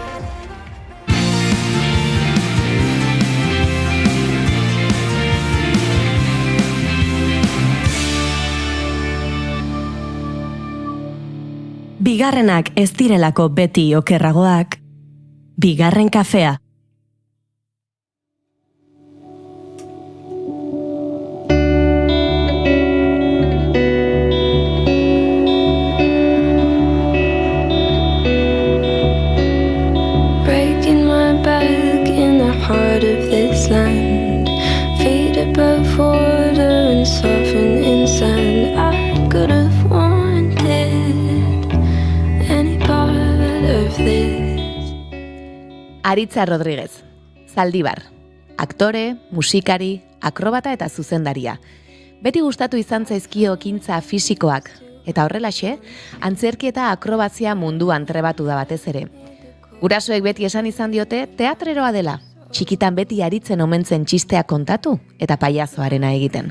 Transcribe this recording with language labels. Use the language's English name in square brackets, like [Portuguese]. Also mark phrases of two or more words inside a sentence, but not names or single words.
[Basque] Bigarrenak ez direlako beti okerragoak, bigarren kafea. [English] Breaking my back in the heart of this land, feet above water and soften in sand. I could have wanted any part of this. [Basque] Aritza Rodríguez, Zaldibar, aktore, musikari, akrobata eta zuzendaria. Beti gustatu izan zaizkio ekintza fisikoak, eta horrelaxe, antzerki eta akrobazia munduan trebatu da batez ere. Gurasoek beti esan izan diote teatreroa dela, txikitan beti aritzen omentzen txistea kontatu eta paiazoarena egiten.